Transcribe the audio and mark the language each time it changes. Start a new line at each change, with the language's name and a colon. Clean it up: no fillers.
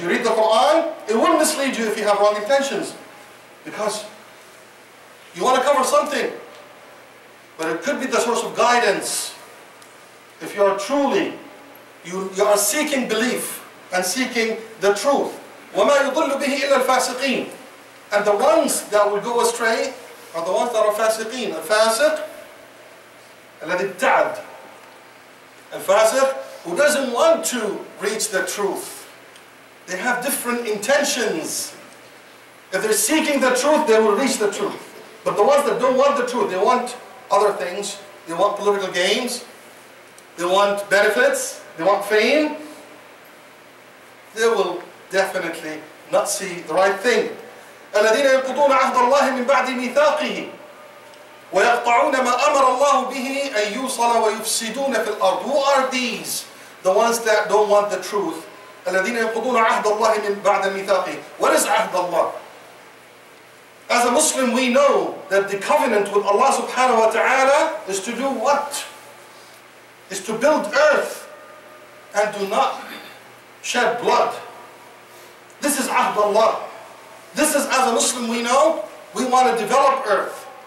English: You read the Quran, it will mislead you if you have wrong intentions. Because you want to cover something, but it could be the source of guidance. If you are truly, you are seeking belief and seeking the truth.
Arabic: وَمَا يُضِلُّ بِهِ إِلَّا الْفَاسِقِينَ.
English: And the ones that will go astray are the ones that are fasiqeen.
Arabic: Al-fasiq, الذي ابتعد.
English: Al-fasiq, who doesn't want to reach the truth. They have different intentions. If they're seeking the truth, they will reach the truth. But the ones that don't want the truth, they want other things. They want political gains. They want benefits. They want fame. They will definitely not see the right thing.
Arabic: الذين ينقضون عهد الله من بعد ميثاقه ويقطعون ما أمر الله به أن يوصل ويفسدون في الأرض.
English: Who are these? The ones that don't want the truth.
Arabic: الذين ينقضون عهد الله من بعد ميثاقه.
English: What is عهد الله? As a Muslim, we know that the covenant with Allah subhanahu wa ta'ala is to do what? Is to build earth and do not shed blood. This is عهد Allah. This is, as a Muslim, we know, we want to develop earth.